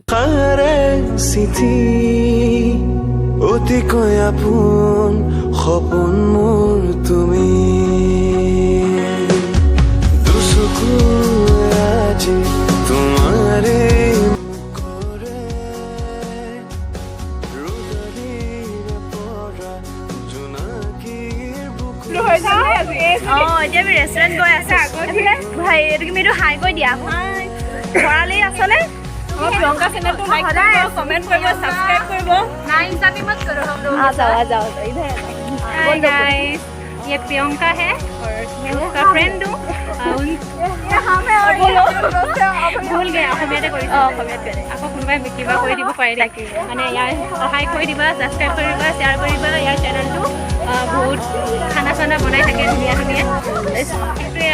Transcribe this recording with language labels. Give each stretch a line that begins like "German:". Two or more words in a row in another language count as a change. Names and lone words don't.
Assamese: চিঠি অতিকৈ আপোন সপোন মোৰ তুমি, দুচকু আজি তোমাৰে কৰে, ৰুদালিৰে পৰা জোনাকীৰ বুকু। এতিয়া আমি ৰেষ্টুৰেণ্ট গৈ আছোঁ। ভাই তুমি এইটো হাই কৈ দিয়া। ভৰালি আছনে?
Hindi: प्रियंका चैनल को लाइक करो, कमेंट करो, सब्सक्राइब करो। ना इंस्टाग्राम मत करो हम लोग। आ जाओ इधर।
English: hi guys,
Hindi: ये प्रियंका है और मैं उसका फ्रेंड हूँ। भूल गया
Assamese: অসমীয়াতে কৰিছো। আকৌ কোনোবাই কিবা কৰি দিব পাৰিলে মানে ইয়াৰ সহায় কৰি দিবা, ছাবস্ক্ৰাইব কৰিবা, শ্বেয়াৰ কৰিবা। ইয়াৰ চেনেলটো বহুত
Hindi: खाना चाना
Assamese: বনাই থাকে ধুনীয়া ধুনীয়া। সেইটোৱে